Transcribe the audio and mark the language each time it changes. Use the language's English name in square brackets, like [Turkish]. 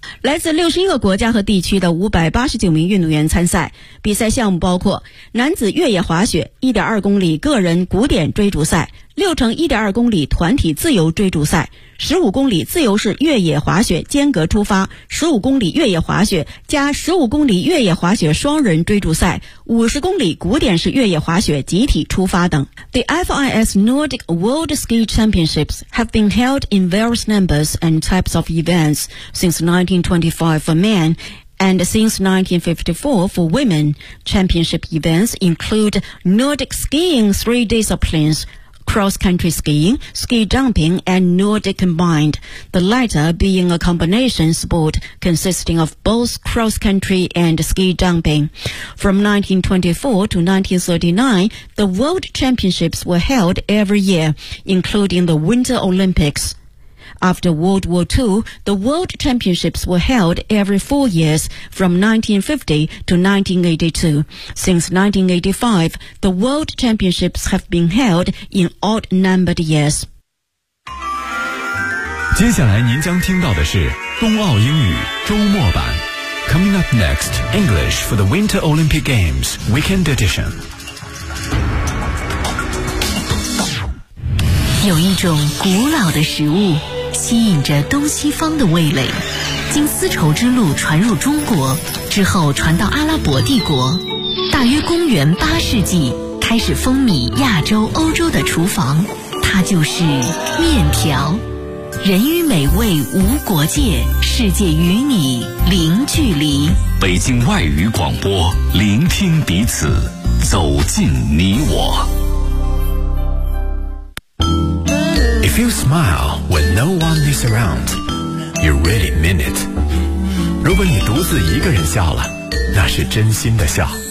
[Chinese] 来自61个国家和地区的589名运动员参赛，比赛项目包括男子越野滑雪 1.2 公里个人古典追逐赛、6乘 1.2 公里团体自由追逐赛、15公里自由式越野滑雪间隔出发、15公里越野滑雪加15公里越野滑雪双人追逐赛、50公里古典式越野滑雪集体出发等。 [English] The FIS Nordic World Ski Championships have been held in various numbers and types of events since 1925 for men and since 1954 for women. Championship events include Nordic skiing three disciplinescross-country skiing, ski jumping, and Nordic combined, the latter being a combination sport consisting of both cross-country and ski jumping. From 1924 to 1939, the World Championships were held every year, including the Winter Olympics. After World War II, the World Championships were held every 4 years, from 1950 to 1982. Since 1985, the World Championships have been held in odd-numbered years. [Chinese] 接下来您将听到的是冬奥英语周末版。 [English] Coming up next, English for the Winter Olympic Games Weekend Edition. [Chinese] 有一种古老的食物吸引着东西方的味蕾，经丝绸之路传入中国之后传到阿拉伯帝国，大约公元八世纪开始风靡亚洲欧洲的厨房，它就是面条。人与美味无国界，世界与你零距离。北京外语广播，聆听彼此，走进你我。 [English] If you smile when no one is around, you really mean it. [Chinese] 如果你独自一个人笑了，那是真心的笑。